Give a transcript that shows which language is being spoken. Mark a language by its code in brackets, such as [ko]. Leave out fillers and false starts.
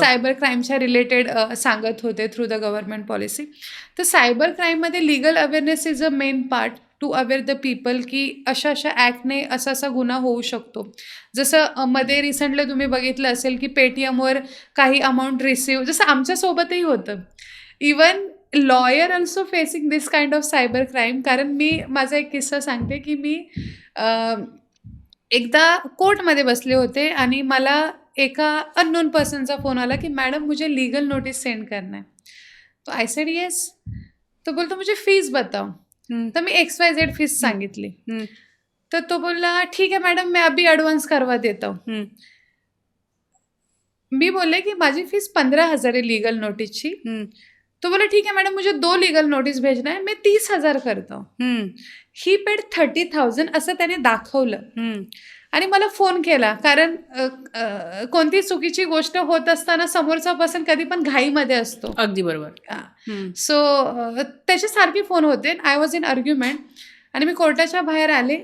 [mr] Cyber क्राईमच्या related सांगत होते [en] Through the government policy. [mr] तर cyber क्राईममध्ये [en] legal awareness is a main part to aware the people [mr] की अशा अशा ॲक्टने असा असा गुन्हा होऊ शकतो. जसं मध्ये रिसेंटली तुम्ही बघितलं असेल की पेटीएमवर काही अमाऊंट रिसिव्ह, जसं आमच्यासोबतही होतं. [en] Even lawyer also facing this kind of cyber crime. [mr] कारण मी माझा एक किस्सा सांगते की मी एकदा कोर्टमध्ये बसले होते आणि मला एका अननोन पर्सनचा फोन आला की [hi] मॅडम मुझे लीगल नोटिस सेंड करना है. [mr] तो [en] I said yes. [mr] तो बोलतो [hi] मुझे फीस बताओ. [mr] तर मी XYZ फीस सांगितली. तर तो बोलला [hi] ठीक है मैडम मैं अभी एडवांस करवा देता हूँ. [mr] मी बोलले की माझी फीस 15,000 आहे लीगल नोटिसची. [hi] तो बोला ठीक है मैडम मुझे 2 लीगल नोटिस भेजना है, मैं 30,000 करता हूँ. [mr] ही पेड 30,000 असं त्याने दाखवलं आणि मला फोन केला. कारण कोणती चुकीची गोष्ट होत असताना समोरचा पर्सन कधी पण घाईमध्ये असतो. अगदी बरोबर. सो त्याचे सारखे फोन होते. [en] I was in argument [mr] आणि मी कोर्टाच्या बाहेर आले.